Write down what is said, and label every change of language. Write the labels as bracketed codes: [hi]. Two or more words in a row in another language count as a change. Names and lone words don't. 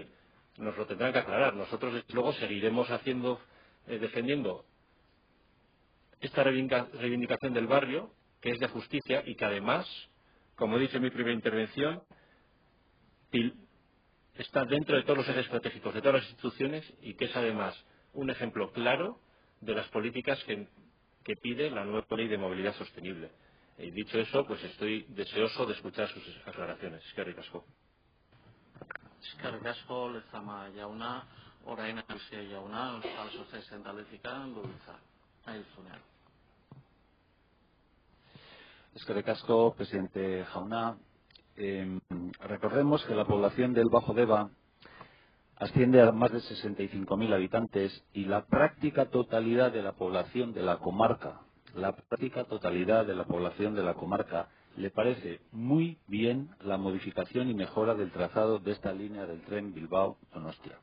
[es] Nos lo tendrán que aclarar. Nosotros luego seguiremos defendiendo esta reivindicación del barrio, que es de justicia y que además, como he dicho en mi primera intervención, está dentro de todos los ejes estratégicos de todas las instituciones y que es además un ejemplo claro de las políticas que pide la nueva Ley de Movilidad Sostenible. Y dicho eso, pues estoy deseoso de escuchar sus aclaraciones. [eu] Eskerrik asko. Eskerrik asko, Lezama jauna, orain Aizia jauna, Euskal Sozialisten taldetik dubiltza. Nahi duzunean. Eskerrik asko, presidente jauna. [es] Recordemos que la población del Bajo Deba asciende a más de 65.000 habitantes y la práctica totalidad de la población de la comarca, le parece muy bien la modificación y mejora del trazado de esta línea del tren Bilbao-Donostia.